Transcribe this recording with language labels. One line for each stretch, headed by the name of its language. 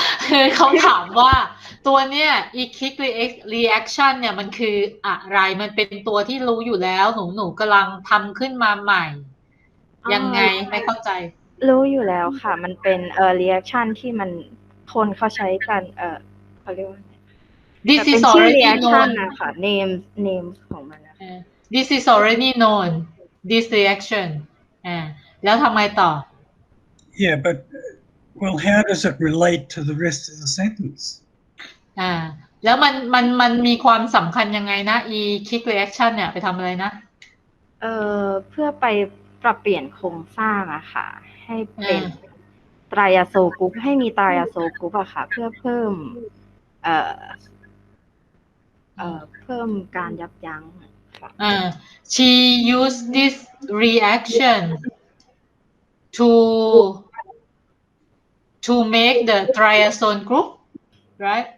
Thai: คือเขาถามว่าตัวเนี้ย e-kick reaction เนี่ยมันคืออะไรมันเป็นตัวที่รู้อยู่แล้วหนูกำลังทำขึ้นมาใหม่ยังไงไม่เข้าใจ รู้อยู่แล้วค่ะมันเป็นreaction ที่มันคนเขาใช้กันเขาเรียกว่า
English: This is already known
Thai: นะคะ name ของมันนะคะ
English: This is already known this reaction
Thai: แล้วทำไมต่อ
English: Yeah, but well, how does it relate to the rest of the sentence?
Thai: แล้วมันมีความสำคัญยังไงนะ e-kick reaction เนี่ยไปทำอะไรนะ เพื่อไปปรับเปลี่ยนโครงสร้างอะค่ะให้เป็นไตรอะโซกรุ๊ปให้มีไตรอะโซกรุ๊ปอะค่ะเพื่อเพิ่มการยับยั้งค่ะ
English: She used this reaction to make the triazole group, right?